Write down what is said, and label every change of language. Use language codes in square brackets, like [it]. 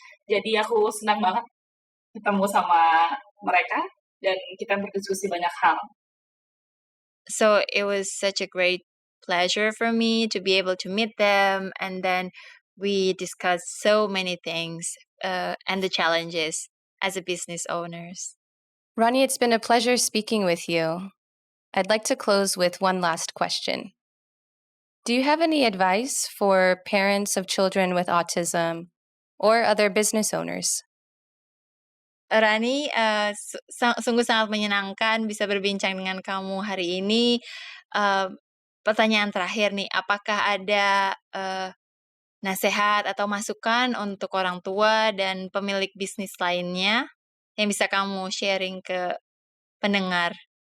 [id] Jadi aku senang banget ketemu sama mereka dan kita berdiskusi banyak hal. [en] So it was such a great pleasure for me to be able to meet them, and then we discussed so many things and the challenges as a business owners. Ronnie, it's been a pleasure speaking with you. I'd like to close with one last question. Do you have any advice for parents of children with autism or other business owners? [id] Rani, sungguh sangat menyenangkan bisa berbincang dengan kamu hari ini. Pertanyaan terakhir nih, apakah ada nasihat atau masukan untuk orang tua dan pemilik bisnis lainnya yang bisa kamu sharing ke pendengar?